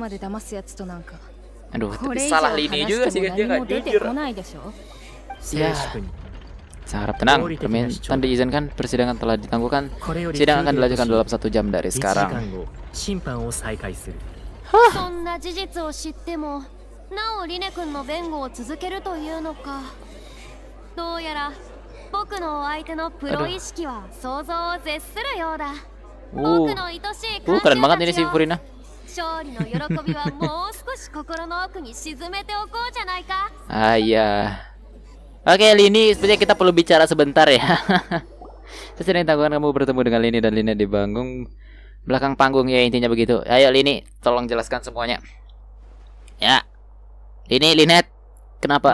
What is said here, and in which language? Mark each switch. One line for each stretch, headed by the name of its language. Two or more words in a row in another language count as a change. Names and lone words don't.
Indonesian: Aduh tapi salah lini juga sih dia nggak jujur. Ya. Saya harap tenang. Permintaan diizinkan persidangan telah ditangguhkan. Sidang akan dilanjutkan dalam 1 jam dari sekarang. Hah?
Japanese: なおリネ君の弁護を続けるというのか。どうやら僕の相手のプロ意識は想像を絶するようだ。僕の愛しい
Indonesian: keren banget ini si Furina.
Japanese: 勝利の喜びはもう少し心の奥に沈めておこうじゃないか。
Indonesian: Ah iya. Oke Lini, sepertinya kita perlu bicara sebentar ya. Sesudah tanggungan kamu bertemu dengan Lini dan Lini di belakang panggung ya intinya begitu. Ayo Lini, tolong jelaskan semuanya. Ya. Lini, Linet, kenapa?